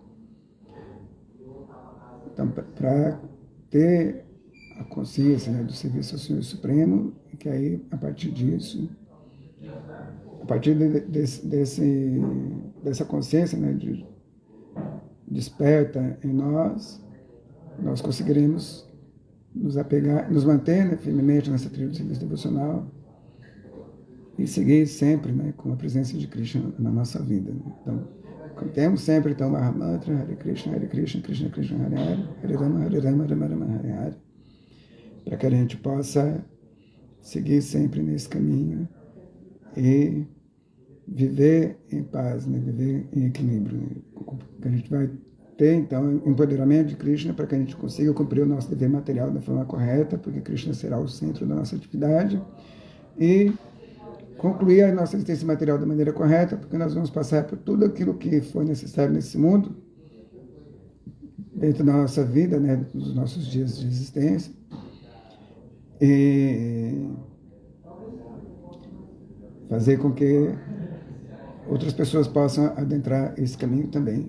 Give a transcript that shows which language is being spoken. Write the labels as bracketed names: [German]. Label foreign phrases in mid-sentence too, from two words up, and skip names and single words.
[Portuguese] Então, para ter a consciência, né, do serviço ao Senhor Supremo, e que aí, a partir disso, a partir dessa consciência, né, desperta em nós conseguiremos nos apegar, nos manter, né, firmemente nessa trilha do serviço devocional e seguir sempre, né, com a presença de Krishna na nossa vida. Né? Então, temos sempre então Mahamantra, Hare Krishna, Krishna Krishna, Hare Hare, Hare Rama, Rama Rama, Hare Hare, para que a gente possa seguir sempre nesse caminho e viver em paz, né, viver em equilíbrio. Né? Que a gente vai ter, então, empoderamento de Krishna para que a gente consiga cumprir o nosso dever material da forma correta, porque Krishna será o centro da nossa atividade, e concluir a nossa existência material da maneira correta, porque nós vamos passar por tudo aquilo que for necessário nesse mundo, dentro da nossa vida, né, dos nossos dias de existência, e fazer com que outras pessoas possam adentrar esse caminho também.